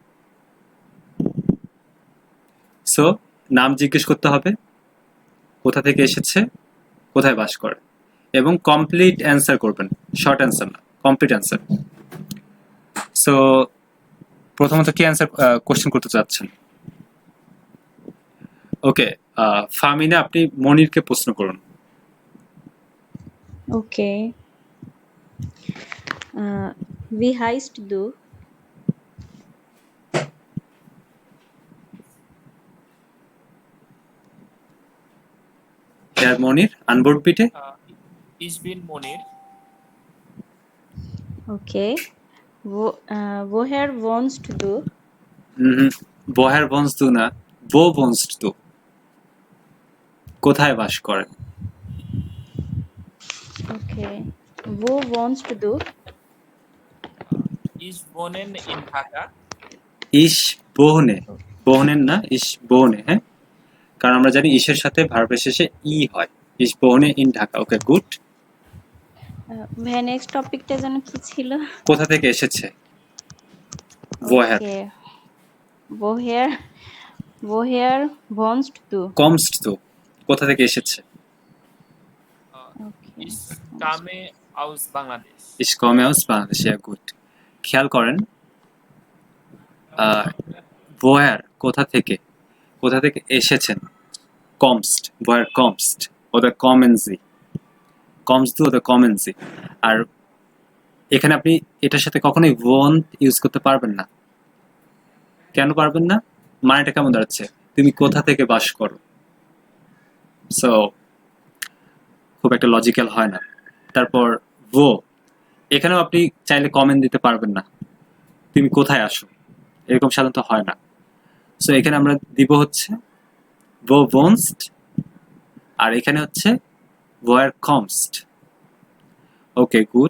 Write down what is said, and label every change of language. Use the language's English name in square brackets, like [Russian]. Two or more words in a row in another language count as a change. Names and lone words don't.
[Bangla] সো নাম জিজ্ঞেস করতে হবে, কোথা থেকে এসেছে, কোথায় বাস করে, এবং [English] complete answer [Bangla] করবেন, [English] short answer [Bangla] না, [English] complete answer. [Bangla] সো প্রথমত কি [English] answer question [Bangla] করতে চাচ্ছেন? ওকে, ফামিনা আপনি মনিরকে প্রশ্ন করুন। [German] Okay. Wie heißt du? Herr Monir, antwortet bitte. Ich bin Monir. Okay. Woher wohnst du? woher wohnst du না, wo wohnst du, [Bangla] কোথায় বাস করেন। [German] Okay. Wo wohnst du? Ich wohne in Dhaka. ich wohne, [Bangla] বোহনেন না, [German] ich wohne, [Bangla] হ্যাঁ, কারণ আমরা জানি ইসের সাথে ভার্বের শেষে ই হয়। [German] Ich wohne in Dhaka. [English] okay, good. [Bangla] ভাইয়া নেক্সট টপিকটা যেন কি ছিল? কোথা থেকে এসেছে? [German] woher Okay. Woher wohnst du? kommst du, [Bangla] কোথা থেকে এসেছে? [German] Okay. Ich komme aus Bangladesh. ich komme aus Bangladesh। [Bangla] গুড। খেয়াল করেন, woher কোথা থেকে, কোথা থেকে এসেছেন, [German] kommst, woher kommst oder kommen Sie, kommst du oder kommen Sie। [Bangla] আর এখানে আপনি এটার সাথে কখনোই won't ইউজ করতে পারবেন না। কেন পারবেন না? মানেটা কেমন দাঁড়াচ্ছে? তুমি কোথা থেকে বাস করো। সো খুব একটা লজিক্যাল হয় না। তারপর wo, এখানেও আপনি চাইলে কমেন্ট দিতে পারবেন না, তুমি কোথায় আসো, এরকম সাধারণত হয় না। সো এখানে আমরা দিব হচ্ছে [German] wo wohnst, [Bangla] আর এখানে হচ্ছে [German] woher kommst। [English] okay, good.